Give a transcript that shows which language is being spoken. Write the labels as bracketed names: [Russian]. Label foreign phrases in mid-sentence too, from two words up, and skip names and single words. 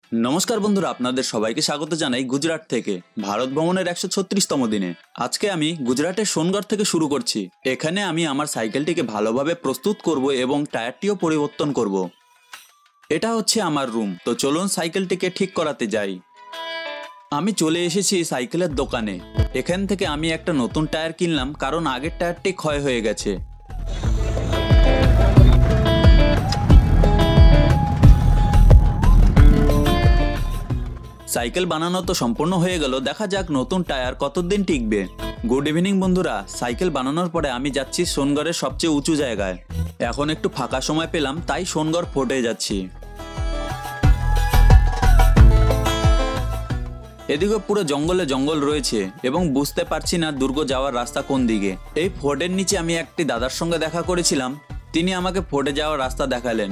[Bangla] নমস্কার বন্ধুরা আপনাদের সবাইকে স্বাগত জানাই গুজরাট থেকে ভারত ভ্রমণের 136তম দিনে। আজকে আমি গুজরাটের সোনগড় থেকে শুরু করছি। এখানে আমি আমার সাইকেলটিকে ভালোভাবে প্রস্তুত করব এবং টায়ারটিও পরিবর্তন করব। এটা হচ্ছে আমার রুম। তো চলুন সাইকেলটিকে ঠিক করাতে যাই। আমি চলে এসেছি সাইকেলের দোকানে। এখান থেকে আমি একটা নতুন টায়ার কিনলাম কারণ আগের টায়ারটি ক্ষয় হয়ে গেছে। সাইকেল বানানো তো সম্পূর্ণ হয়ে গেল, দেখা যাক নতুন টায়ার কতদিন টিকবে। [English] good evening [Bangla] বন্ধুরা, সাইকেল বানানোর পরে আমি যাচ্ছি সোনগড়ের সবচেয়ে উঁচু জায়গায়। এখন একটু ফাঁকা সময় পেলাম তাই সোনগড় ফোর্টে যাচ্ছি। এদিকে পুরো জঙ্গলে জঙ্গল রয়েছে এবং বুঝতে পারছি না দুর্গ যাওয়ার রাস্তা কোন দিকে। এই ফোর্টের নিচে আমি একটি দাদার সঙ্গে দেখা করেছিলাম, তিনি আমাকে ফোর্টে যাওয়ার রাস্তা দেখালেন।